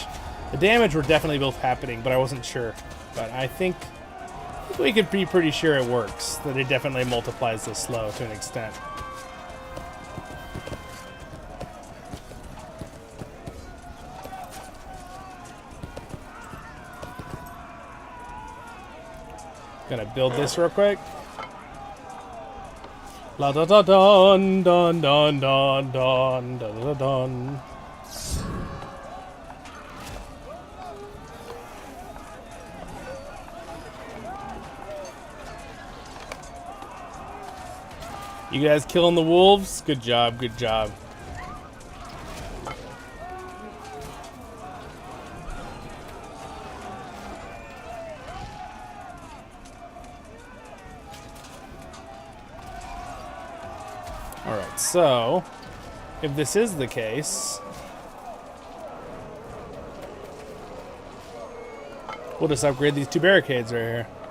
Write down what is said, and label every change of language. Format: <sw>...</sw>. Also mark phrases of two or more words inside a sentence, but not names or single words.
<en>The damage were definitely both happening, but I wasn't sure. But I think we could be pretty sure it works, that it definitely multiplies the slow to an extent. Gonna build this real quick. La da da dun dun dun dun dun da da dun. You guys killing the wolves? Good job, good job. Alright, so if this is the case, we'll just upgrade these 2 barricades right here.</en>